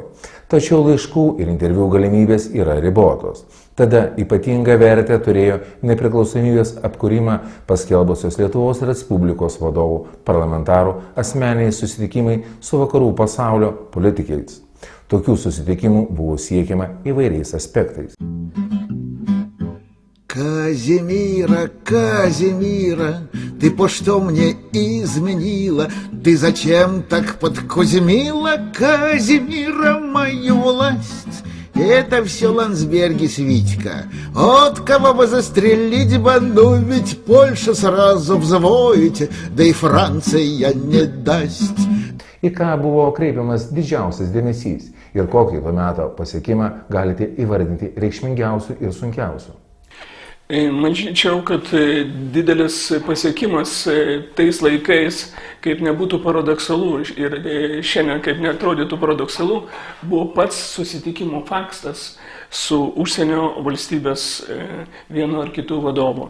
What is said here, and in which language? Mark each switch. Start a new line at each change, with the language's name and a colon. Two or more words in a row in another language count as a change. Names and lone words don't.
Lithuanian: Tačiau laiškų ir interviu galimybės yra ribotos. Tada ypatingą vertę turėjo nepriklausomybės atkūrimą paskelbusios Lietuvos Respublikos vadovų, parlamentarų asmeniniai susitikimai su vakarų pasaulio politikais. Tokių susitikimų buvo siekiama įvairiais aspektais.
Russian: Казимира, Казимира, ты по что мне изменила? Ты зачем так подкузмила, Казимира, мою власть? Это все Ландсберги с Витька. От кого бы застрелить банду, ведь Польша сразу взвоите, да и Франция не даст.
Lithuanian: Į ką buvo kreipiamas didžiausias dėmesys ir kokį to meto pasiekimą galite įvardinti reikšmingiausių ir sunkiausių? Manyčiau, kad didelis pasiekimas tais laikais, kaip nebūtų paradoksalu ir šiandien kaip neatrodytų paradoksalu, buvo pats susitikimo faktas su užsienio valstybės vienu ar kitų vadovu.